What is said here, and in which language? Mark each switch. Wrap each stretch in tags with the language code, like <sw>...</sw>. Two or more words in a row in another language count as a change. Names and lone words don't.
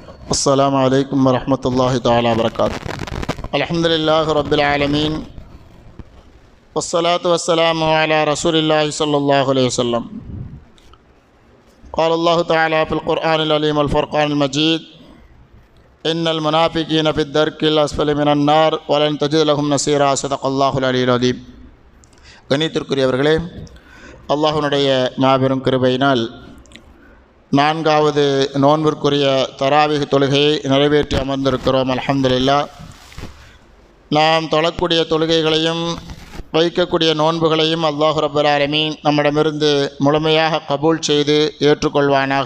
<ar>السلام عليكم ورحمة الله تعالى وبركاته. الحمد لله رب العالمين والصلاة والسلام على رسول الله صلى الله عليه وسلم. قال الله تعالى في القرآن العليم والفرقان المجيد: إن المنافقين في الدرك الأسفل من النار ولن تجد لهم نصيرا. صدق الله العلي العظيم.</ar> <ta>கண்ணியத்திற்குரியவர்களே, அல்லாஹ்வுடைய மாபெரும் கிருபையினால் நான்காவது நோன்பிற்குரிய தராவீஹ் தொழுகையை நிறைவேற்றி அமர்ந்திருக்கிறோம். அல்ஹம்துலில்லாஹ். நாம் தொழக்கூடிய தொழுகைகளையும் வைக்கக்கூடிய நோன்புகளையும்</ta> <ar>الله رب العالمين</ar> <ta>நம்மிடமிருந்து முழுமையாக கபூல் செய்து ஏற்றுக்கொள்வானாக.</ta>